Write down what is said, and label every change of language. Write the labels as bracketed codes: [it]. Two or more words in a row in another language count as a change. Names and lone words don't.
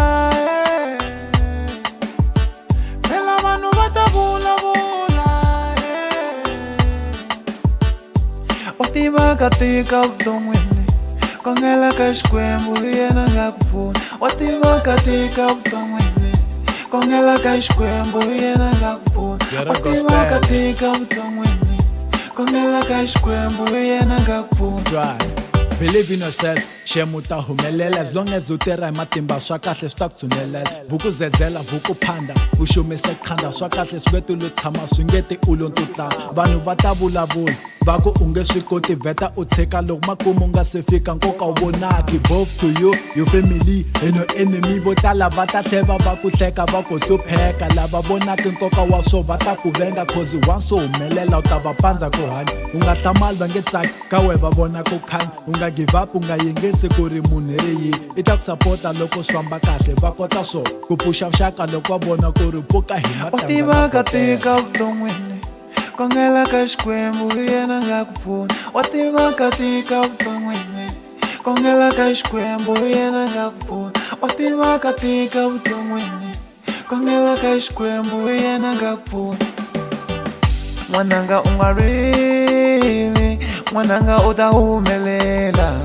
[ts] phela vanhu va ta vulavula wa tiva ka tika vuton'wini kongela ka Xikwembu yena nga ku pfuna wa tiva ka tika vuton'wini kongela ka Xikwembu yena nga ku pfuna wa tiva ka tika vuton'wini kongela ka Xikwembu yena nga ku pfuna. [en] Believe in yourself, [ts] xiyimo ta humelela [en] as long as [ts] u tirha hi matimba swa kahle swi ta ku tshunyelela vuku zezela vuku phanda u xumise khanda swa kahle swi nge ti lo tshama swi nge ti u lo ntutlanga vanhu va ta vulavula va ku u nge swi koti vheta u tshika loko makumu nga se fika nkoka u vonaki [en] both to you your family and your enemy [ts] vo tala va ta hleva va ku hleka va ku hlupheka lava vonaki nkoka wa swo va ta ku venga [en] cause once [ts] u humelela u ta va pandza ku hanya u nga hlamali va nge tsaki ka we va vona ku khanya u nga [en] give up [ts] u nga yingisi ku ri munhu ri yini i ta ku sapota loko swi famba kahle va kota swo ku pfuxa vuxaka loko va vona ku ri pfuka hi wa tiva ka tika vuton'wini kongela ka Xikwembu yena nga ku pfuna wa tiva ka tika vuton'wini kongela ka Xikwembu yena nga ku pfuna wa tiva ka tika vuton'wini kongela ka Xikwembu yena nga ku pfuna mwananga u nga rili mwananga u ta humelela